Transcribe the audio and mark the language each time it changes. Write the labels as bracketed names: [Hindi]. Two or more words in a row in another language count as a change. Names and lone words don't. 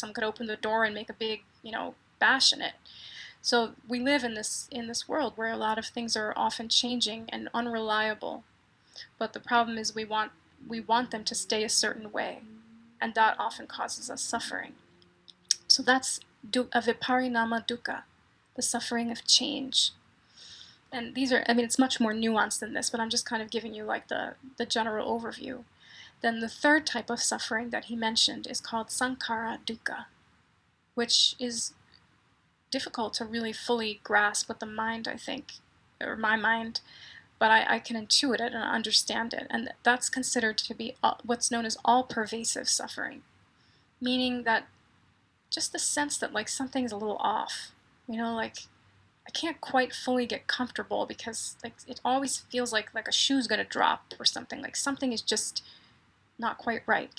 [English] Someone could open the door and make a big, bash in it. So we live in this world where a lot of things are often changing and unreliable. But the problem is we want them to stay a certain way, and that often causes us suffering. So that's [Pali] viparinama dukkha, [English] the suffering of change. And these are, it's much more nuanced than this, but I'm just kind of giving you like the general overview. Then the third type of suffering that he mentioned is called [Pali] sankhara dukkha, [English] which is difficult to really fully grasp with the mind, I think, or my mind, but I can intuit it and understand it. And that's considered to be what's known as all-pervasive suffering, meaning that just the sense that like something's a little off, like I can't quite fully get comfortable because like it always feels like a shoe's gonna drop or something, like something is just not quite right.